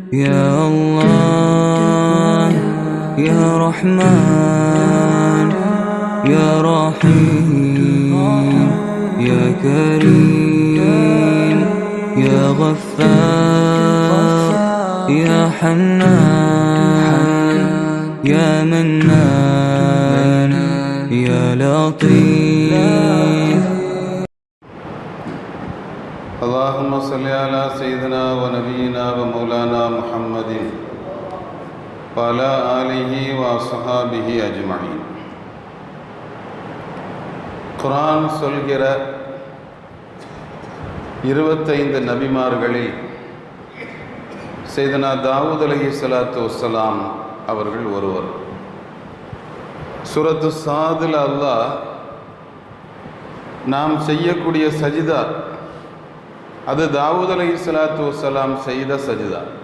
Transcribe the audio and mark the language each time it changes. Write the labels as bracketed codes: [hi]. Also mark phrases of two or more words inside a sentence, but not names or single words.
[ar] يا الله يا رحمن يا رحيم يا كريم يا غفار يا حنان يا منان يا لطيف. اللهم صل على سيدنا ونبينا ومولانا محمد وعلى آله وصحابه أجمعين. [ta] குர்ஆன் சொல்கிற 25 நபிமார்களில் சையதுனா தாவூத் [ar] عليه الصلاة والسلام [ta] அவர்கள் ஒருவர். சூரத்து சாதில் அல்லாஹ் நாம் செய்யக்கூடிய சஜிதா அது தாவூத் [ar] عليه الصلاة والسلام [ta] செய்த சஜிதா.